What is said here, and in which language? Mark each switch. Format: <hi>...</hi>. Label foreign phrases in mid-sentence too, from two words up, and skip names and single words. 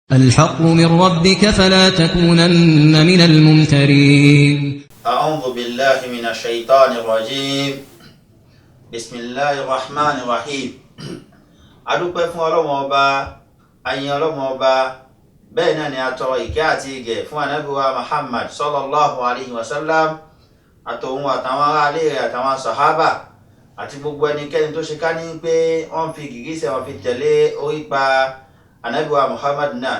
<ar>الحق من ربك فلا تكونن من الممترين. أعوذ بالله من الشيطان الرجيم. بسم الله الرحمن الرحيم.</ar> <yo>adúpẹ́ fún Ọlọ́run Ọba, ayin Ọlọ́run Ọba, bẹ́ẹ̀ náà ni a tọrọ ìkẹ́ àti ìgẹ̀ fún Ànábì wa Muhammad</yo> <ar>صلى الله عليه وسلم,</ar> <yo>àtòun àtàwọn ará ilé rẹ̀ àtàwọn sàhábà àti gbogbo ẹnikẹ́ni tó ṣe ká ní pé wọ́n fi gìgísẹ̀ wọn fi tẹ̀lé orípa Ànábì wa Muhammad náà.</yo>